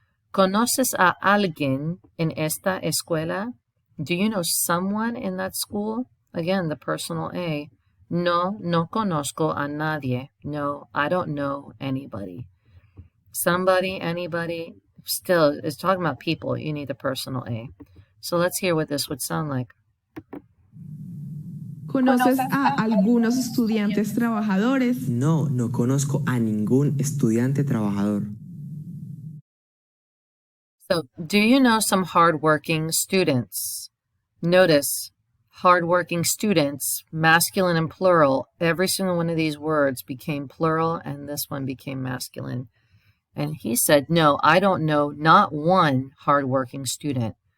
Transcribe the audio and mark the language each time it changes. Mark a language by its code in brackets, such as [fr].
[es] ¿Conoces a alguien en esta escuela? [en] Do you know someone in that school? Again, the personal a. [es] No, no conozco a nadie. [en] No, I don't know anybody. Somebody, anybody, still, it's talking about people. You need the personal a. So let's hear what this would sound like. [es] ¿Conoces a algunos estudiantes trabajadores? No, no conozco a ningún estudiante trabajador. [en] So, do you know some hardworking students? Notice, hardworking students, masculine and plural. Every single one of these words became plural, and this one became masculine. And he said, no, I don't know not one hardworking student.